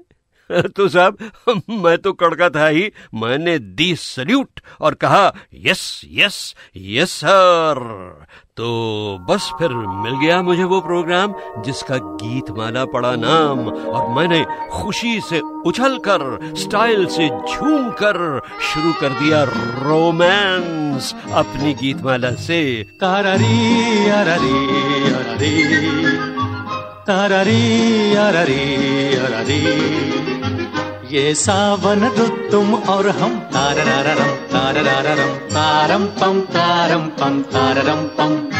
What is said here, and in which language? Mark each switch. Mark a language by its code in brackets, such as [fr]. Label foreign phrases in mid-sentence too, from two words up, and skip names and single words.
[hi] तो साहब, मैं तो कड़का था ही। मैंने दी सल्यूट और कहा [en] yes yes yes sir. [hi] तो बस फिर मिल गया मुझे वो प्रोग्राम जिसका गीतमाला पड़ा नाम, और मैंने खुशी से उछलकर, स्टाइल से झूमकर शुरू कर दिया रोमांस अपनी गीतमाला से। तारारी अरारी अरारी, तारारी अरारी अरारी, ये सावन रुत तुम और हम, तारारारम तारारारम तारम पम तारम पम ताररम पम।